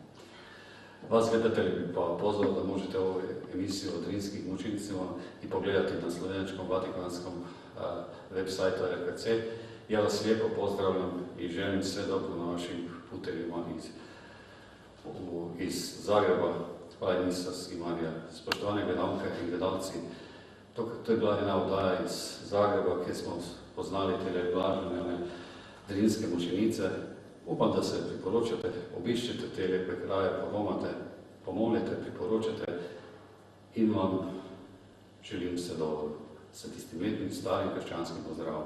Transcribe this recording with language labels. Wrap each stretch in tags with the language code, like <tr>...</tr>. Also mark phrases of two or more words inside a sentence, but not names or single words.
<hr>Vas gledatelji bi pa pozvao da možete ovu emisiju o Drinskim mučenicima i pogledati na slovenačkom vatikanskom web sajtu RKC. Ja vas lijepo pozdravljam i želim sve dobro na vašim putevima iz Zagreba. Hvala Isus i Marija.</hr> <sl>Spoštovane gledalke in gledalci, to je bila jedna oddaja iz Zagreba, kjer smo poznali te blažene, one Drinske mučenice. Upam, da se priporočate, obiščete te lepe kraje, pomolite, priporočate in vam želim vse dobro s tistim lepim starim krščanskim pozdravom.</sl>